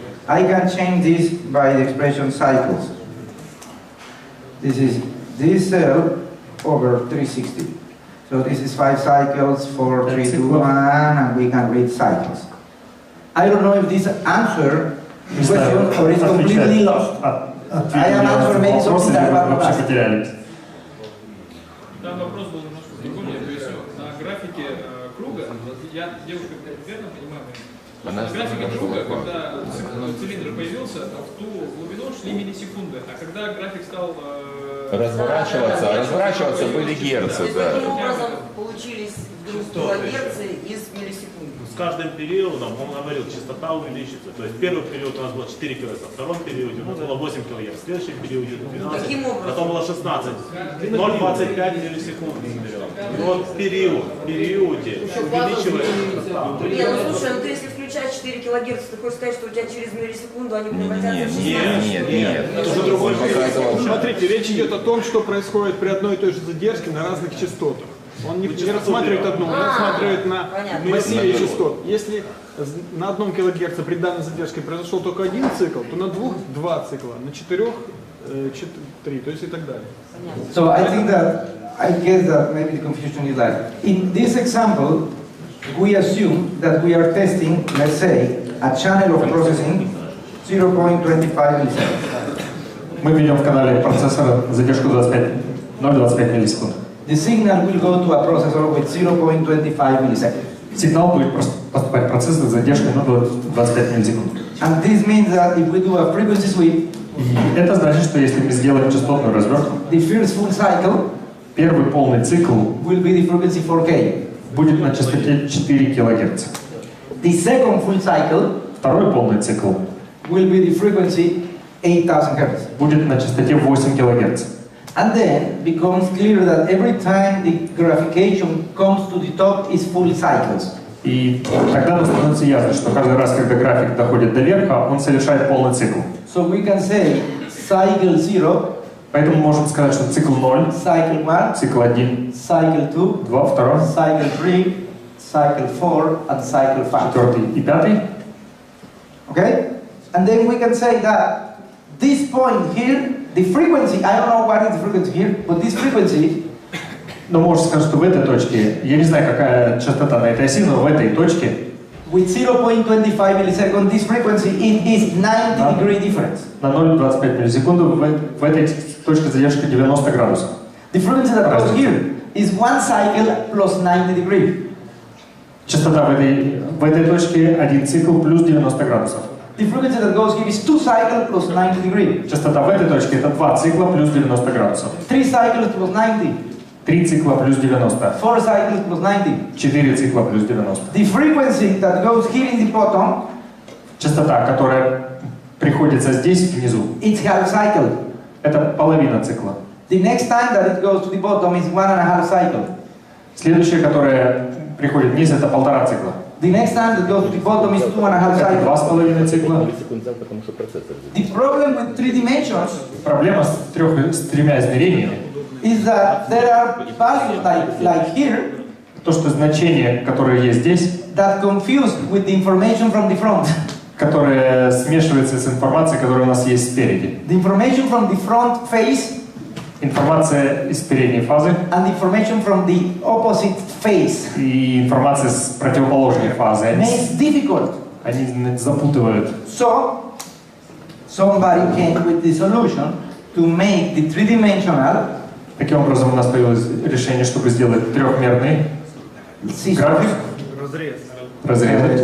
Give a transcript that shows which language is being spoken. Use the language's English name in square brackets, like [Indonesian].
[English] I can change this by the expression cycles. This is this cell over 360. So this is 5 cycles, 4, 3, 2, 1, and we can read cycles. I don't know if this answer the question or it's completely lost. I am answering maybe something that was not asked. [Russian] Там вопрос был немножко прикольнее, то есть на графике круга, я девушка верно понимаю, на графике круга, когда цилиндр появился, в ту глубину шли миллисекунды, а когда график стал разворачиваться были герцы, да. Таким образом получились вдруг килогерцы из миллисекунд. С каждым периодом, он говорил, частота увеличится. То есть первый период у нас было 4 кГц, во втором периоде у нас было 8 кГц, в следующем периоде 12, Каким образом? потом было 16, 0,25 миллисекунд. И вот в периоде увеличивается частота. Не, ну слушай, ну ты если включаешь 4 килогерца, ты хочешь сказать, что у тебя через миллисекунду они превратятся в 16? Нет. Это уже другой Показывал. Смотрите, речь идет о том, что происходит при одной и той же задержке на разных частотах. Он не рассматривает одну, он рассматривает на массиве частот. Если на 1 килогерце при данной задержке произошел только один цикл, то на 2 – 2 цикла, на 4 – 3, то есть и так далее. [English] So I think that, I guess that maybe the confusion is like, in this example, we assume that we are testing, let's say, a channel of processing 0.25 milliseconds. [Russian] Мы ведем в канале процессора задержку 0,25 миллисекунд. [English] The signal will go to a processor with 0.25 milliseconds. [Russian] Сигнал будет поступать в процессор с задержкой 0,25 миллисекунд. [English] And this means that if we do a frequency sweep, [Russian] И это значит, что если мы сделаем частотную развертку, [English] the first full cycle [Russian] первый полный цикл [English] will be the frequency 4K. [Russian] будет на частоте 4 кГц. [English] The second full cycle [Russian] Второй полный цикл [English] will be the frequency 8000 Hz. [Russian] будет на частоте 8 кГц. [English] And then becomes clear that every time the graphication comes to the top is full cycles. [Russian] И тогда становится ясно, что каждый раз, когда график доходит до верха, он совершает полный цикл. [English] So we can say cycle 0, [Russian] Поэтому можем сказать, что цикл 0, [English] cycle 1, [Russian] цикл 1, [English] cycle 2, [Russian] 2, 2, [English] cycle 3, cycle 4, and cycle 5. [Russian] 4 и 5. [English] Okay? And then we can say that this point here, the frequency, I don't know what is the frequency here, but this frequency, [Russian] Но можно сказать, что в этой точке, я не знаю, какая частота на этой оси, но в этой точке [English] with 0.25 milliseconds, this frequency it is 90-degree difference. [Russian] на 0,25 миллисекунды в этой точке задержка 90 градусов. [English] The frequency that goes here is one cycle plus 90 degrees. [Russian] Частота в этой точке один цикл плюс 90 градусов. [English] The frequency that goes here is two cycles plus 90 degrees. [Russian] Частота в этой точке это 2 цикла плюс 90 градусов. [English] 3 cycles plus 90. [Russian] 3 цикла плюс 90. [English] 4 cycles plus 90. [Russian] 4 цикла плюс 90. [English] The frequency that goes here in the bottom, [Russian] частота, которая приходится здесь внизу, [English] it's half cycle. [Russian] это половина цикла. [English] The next time that it goes to the bottom is 1.5 cycle. [Russian] Следующая, которая приходит вниз, это 1,5 цикла. [English] The next time that goes to the bottom is 2.5 [Russian] Это [English] cycles. [Russian] 2,5 цикла. [English] The problem with 3 dimensions [Russian] Проблема с тремя измерениями, [English] is that there are values like here [Russian] то, что значение, которое есть здесь, [English] that confused with the information from the front. [Russian] которое смешивается с информацией, которая у нас есть спереди. [English] The information from the front face [Russian] Информация из передней фазы [English] and the information from the opposite face [Russian] и информация с противоположной фазы. [English] makes difficult. [Russian] Они запутывают. [English] So somebody came with the solution to make the three-dimensional [Russian] Таким образом, у нас появилось решение, чтобы сделать трехмерный график, разрезать